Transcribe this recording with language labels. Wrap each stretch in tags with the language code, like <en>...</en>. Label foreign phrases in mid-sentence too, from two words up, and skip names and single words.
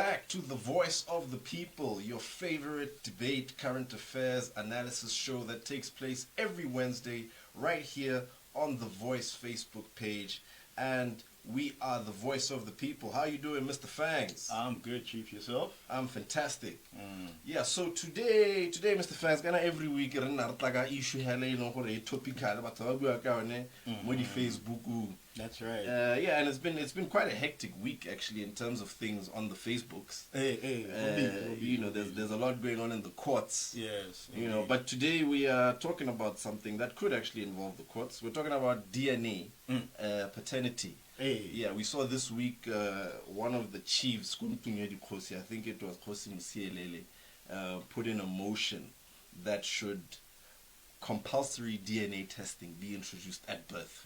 <en>to the Voice of the People, your favorite debate, current affairs, analysis show that takes place every Wednesday right here on the Voice Facebook page. And we are the Voice of the People. How you doing, Mr. Fangs? I'm good, Chief. Yourself? I'm fantastic. Yeah, so today, Mr.</en> <tn>Fangs,</tn> <en>gonna every week</en> <tn>re nna re tla ka issue hele e leng gore e topical batho ba bua ka yone mo di Facebook.</tn> <en>That's right. Yeah, and it's been quite a hectic week actually in terms of things on the Facebooks. You know, there's a lot going on in the courts. Yes. You know, but today we are talking about something that could actually involve the courts. We're talking about DNA, paternity. Yeah, we saw this week one of the chiefs, I think it was Khosi Musielele, put in a motion that should compulsory DNA testing be introduced at birth.</en>